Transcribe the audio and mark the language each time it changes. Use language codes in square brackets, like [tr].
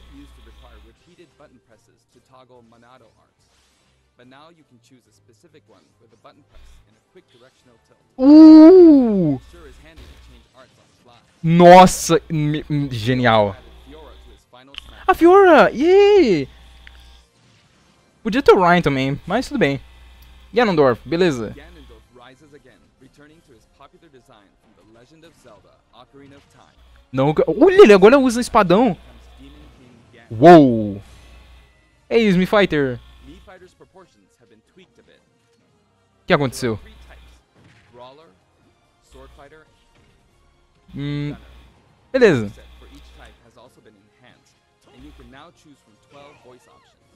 [en] It used to require repeated button presses to toggle Monado arts. But now you can choose a specific one with a button press and a quick directional tilt. Sure is handy to change arts on the fly. [pt] Nossa, genial. [en] Added Fiora to his final smash. [pt] A Fiora, yay! Podia ter o Ryan também, mas tudo bem. Ganondorf, beleza. [en] Ganondorf rises again, returning to his popular design from The Legend of Zelda: Ocarina of Time. [pt] Não, olha, ele agora usa espadão. [en] Becomes Demon King Ganon. [pt] Uou. Ei, Smith Fighter. [en] Mii Fighter's proportions have been tweaked a bit. [pt] O que aconteceu? [en] There are 3 types: Brawler, Sword Fighter, Hum, Gunner. [pt] beleza. [en] Set for each type has also been enhanced, and you can now choose from 12 voice options.